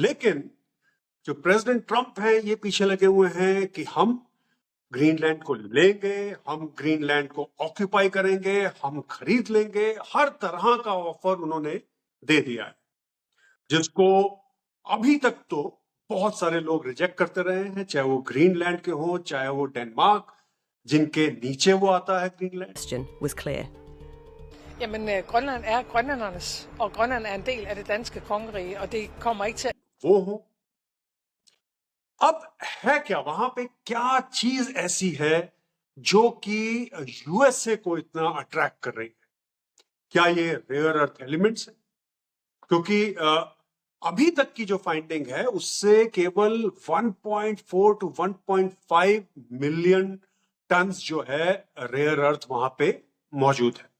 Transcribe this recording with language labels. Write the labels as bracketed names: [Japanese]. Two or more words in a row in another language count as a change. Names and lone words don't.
[Hindi] लेकिन जो प्रेसिडेंट ट्रंप है ये पीछे लगे हुए हैं कि हम ग्रीनलैंड को लेंगे, हम ग्रीनलैंड को ऑक्यूपाई करेंगे, हम खरीद लेंगे। हर तरह का ऑफर उन्होंने दे दिया है, जिसको अभी तक तो बहुत सारे लोग रिजेक्ट करते रहे हैं, चाहे वो ग्रीनलैंड के हो, चाहे वो डेनमार्क जिनके नीचे वो आता है ग्रीनलैंड। [English] Question was clear. [Danish] Jamen, Grønland er grønlændernes, og Grønland er en del af det danske kongerige, og det kommer ikke til. [Hindi] वो हो, अब है क्या वहां पे, क्या चीज ऐसी है जो कि यूएसए को इतना अट्रैक्ट कर रही है? क्या ये [English] rare earth elements [Hindi] है? क्योंकि अभी तक की जो फाइंडिंग है उससे केवल 1.4 [English] to 1.5 million tons [Hindi] जो है [English] rare earth [Hindi] वहां पे मौजूद है।